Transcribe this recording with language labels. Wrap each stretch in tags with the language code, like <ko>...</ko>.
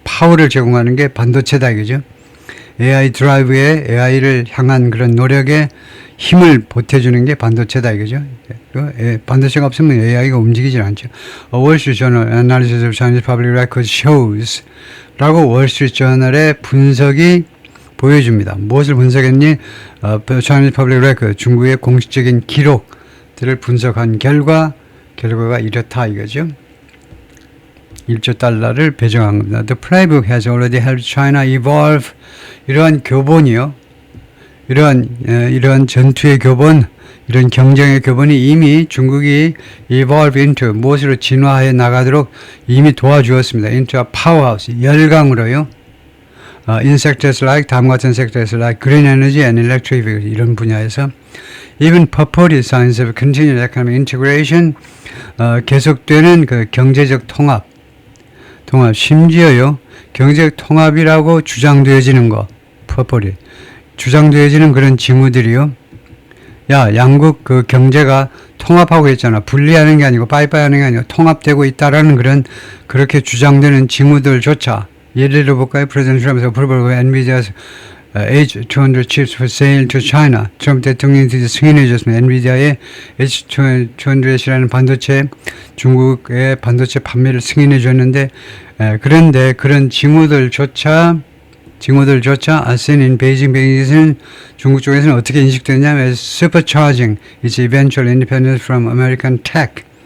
<ko>파워를 제공하는 게 반도체다 이거죠. AI 드라이브에 AI를 향한 그런 노력에 힘을 보태주는 게 반도체다 이거죠. 반도체가 없으면 AI가 움직이질 않죠.</ko> <en>A Wall Street Journal Analysis of Chinese Public Records shows</en> <ko>라고 월스트리트 저널의 분석이 보여줍니다. 무엇을 분석했니?</ko> <en>Chinese Public Record,</en> <ko>중국의 공식적인 기록들을 분석한 결과가 이렇다 이거죠. 1조 달러를 배정한 겁니다.</ko> <en>The playbook has already helped China evolve.</en> <ko>이러한 교본이요. 이러한 전투의 교본, 이런 경쟁의 교본이 이미 중국이</ko> <en>evolve into,</en> <ko>무엇으로 진화해 나가도록 이미 도와주었습니다.</ko> <en>into a powerhouse,</en> <ko>열강으로요.</ko> <en>in sectors like,</en> <ko>다음 같은</ko> <en>sectors like green energy and electric vehicles,</en> <ko>이런 분야에서</ko> <en>even purported signs of continued economic integration,</en> <ko>계속되는 그 경제적 통합, 심지어요, 경제적 통합이라고 주장되어지는 거,</ko> <en>purported,</en> <ko>주장되어지는 그런 징후들이요. 야, 양국 그 경제가 통합하고 있잖아. 분리하는 게 아니고 빠이빠이 하는 게 아니고 통합되고 있다라는 그렇게 주장되는 징후들조차 예를 들어볼까요?</ko> <en>프레젠트 트럼프에서 approval of NVIDIA's H200 chips for sale to China.</en> <ko>트럼프 대통령이 드디어 승인해 줬습니다. 엔비디아의 H200이라는 반도체, 중국의 반도체 판매를 승인해 줬는데, 그런데 그런 징후들조차</ko> <en>as seen in Beijing,</en> <ko>베이징에서는 중국 쪽에서는 어떻게 인식되냐면</ko> <en>supercharging its eventual independence from American tech.</en>